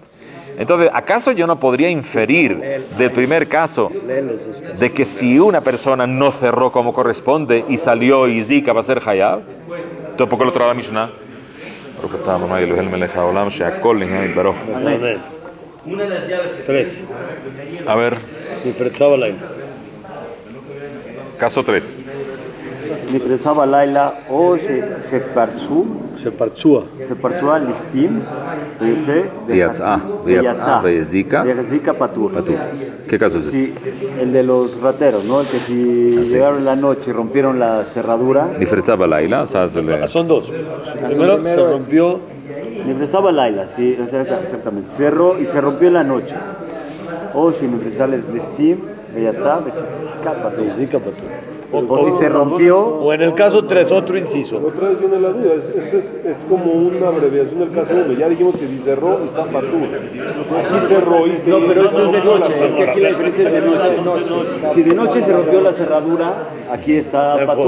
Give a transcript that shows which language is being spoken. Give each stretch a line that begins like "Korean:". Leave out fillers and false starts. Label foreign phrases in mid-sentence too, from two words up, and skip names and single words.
Spanish: Entonces, ¿acaso yo no podría inferir del primer caso de que si una persona no cerró como corresponde y salió y zika va a ser Hayab? Entonces, ¿por qué lo trae la Mishnah? Amén. 3. A ver,
Hebrew: נפרצה בלילה.
Spanish: caso 3.
Hebrew: נפרצה בלילה או שפרצו על ליסטים ויצאה והזיקה פטור.
Spanish: ¿Qué caso es este? Sí, el de los rateros, ¿no? El que si llegaron en la noche y rompieron la cerradura.
Hebrew: נפרצה בלילה,
Spanish: o sea, Son dos. Primero se rompió.
Hebrew: נפרצה בלילה,
Spanish: sí, exactamente. Cerró y se rompió en la noche. O si
Hebrew: נפרצה ליסטים ויצאה הזיקה פטור.
Spanish: O si se rompió. O en el caso 3, otro inciso. Otra vez viene la duda, es como una abreviación del caso 1. Ya dijimos que si cerró, está patú. Aquí cerró y se... No, pero esto es de noche, es que aquí la diferencia es de noche. Si de noche se rompió la cerradura, aquí está patú.